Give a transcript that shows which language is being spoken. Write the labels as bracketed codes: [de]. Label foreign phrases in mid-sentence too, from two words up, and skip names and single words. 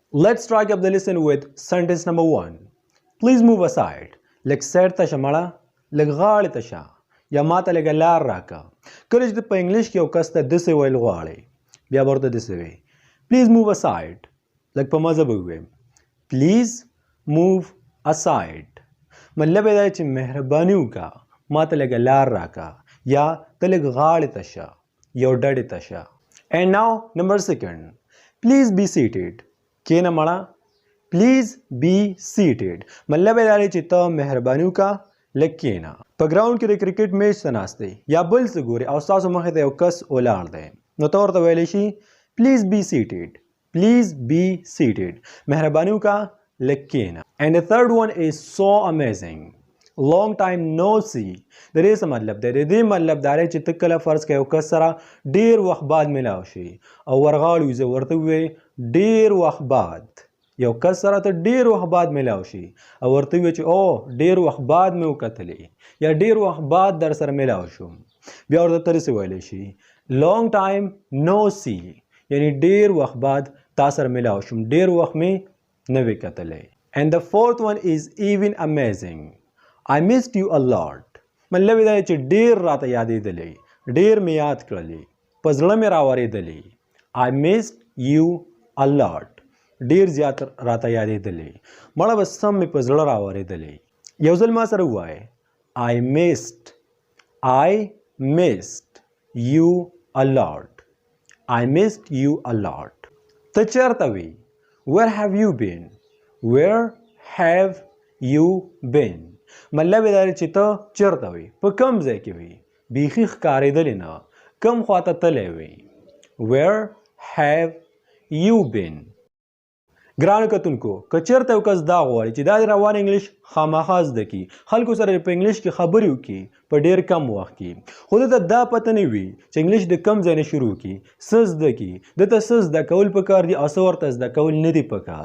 [en] Let's strike up the lesson with sentence number 1. Please move aside. [ps] لږ سایډ ته شه مړه، لږ غاړې ته شه یا ماته لږه لار راکړه. کله چې ته په انګلیش کې یو کس ته داسې ویل غواړې بیا به ورته داسې وایې [en] please move aside. [ps] لږ په مزه به ووایم [en] please move aside. [ps] مطلب یې دا چې مهرباني وکړه ماته لږه لار راکړه یا ته لږ غاړې ته شه یو ډډې ته شه. [en] And now number 2. Please be seated. [ps] کینه مړه [en] please be seated. [ps] مطلب یې دا دی چې ته مهرباني وکړه لږ کینه. په ګراوند کې د کرکټ میچ ته ناست دی یا بل څه ګوري او ستاسو مخې ته یو کس ولاړ دی نو ته ورته ویلی شي [en] please be seated. please be seated. [ps] مهرباني وکړه لږ کینه. [en] And the third one is so amazing. long time no see. [ps] د دې څه مطلب دی؟ د دې مطلب دا دی چې ته کله فرض کړه یو کس سره ډېر وخت بعد میلاو شي او ورغاړو یې ورته ووایې ډېر وخت بعد. یو کس سره ته ډېر وخت بعد میلاو شي او ورته ووایې چې او ډېر وخت بعد مې وکتلې یا ډېر وخت بعد در سره میلاو شوم. بیا ورته ته داسې ویلی شي [en] long time no see. [ps] یعنی ډېر وخت بعد تا سره میلاو شوم، ډېر وخت مې نه وې کتلی. [en] And the fourth one is even amazing. I missed you a lot. [ps] مطلب یې دا دی چې ډېر راته یادېدلی، ډېر مې یاد کړلې، په زړه مې راورېدلی. [en] I missed you a lot. [ps] ډېر زیات راته یادېدلی، مړه به سم مې په زړه راورېدلی. یو ځل ما سره ووایه [en] I missed you a lot. I missed you a lot. [ps] ته چېرته وې؟ [en] Where have you been? Where have you been? [ps] مطلب یې دا دی چې ته چېرته وې، په کوم ځای کې وې، بیخي ښکارېدلې نه، کوم خواته تللی وې. [en] Where have you been? [ps] ګرانو کتونکو که چېرته یو کس دا غواړي چې دا د روان انګلیش خامخا زده کړي، خلکو سره په انګلیش کې خبرې وکړي په ډېر کم وخت کې، خو ده ته دا پته نه وي چې انګلیش د کم ځای نه شروع کړي، څه زده کړي، ده ته څه زده کول پکار دي او څه ورته زده کول نه دي پکار.